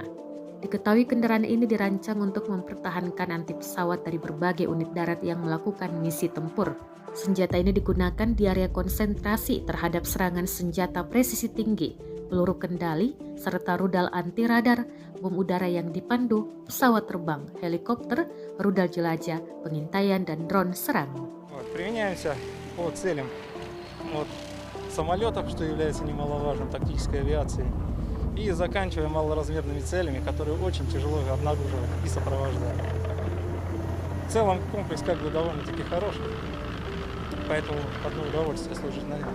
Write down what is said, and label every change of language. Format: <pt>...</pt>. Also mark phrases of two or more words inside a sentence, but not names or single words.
<id>Diketahui kendaraan ini dirancang untuk mempertahankan anti pesawat dari berbagai unit darat yang melakukan misi tempur. Senjata ini digunakan di area konsentrasi terhadap serangan senjata presisi tinggi, peluru kendali, serta rudal anti radar, bom udara yang dipandu, pesawat terbang, helikopter, rudal jelajah, pengintaian, dan drone serang.</id> <ru>Применяемся по целям от самолетов, что является немаловажным тактической авиацией, и заканчивая малоразмерными целями, которые очень тяжело обнаруживать и сопровождать. В целом комплекс как бы довольно-таки хороший, поэтому одно удовольствие служить на нем.</ru>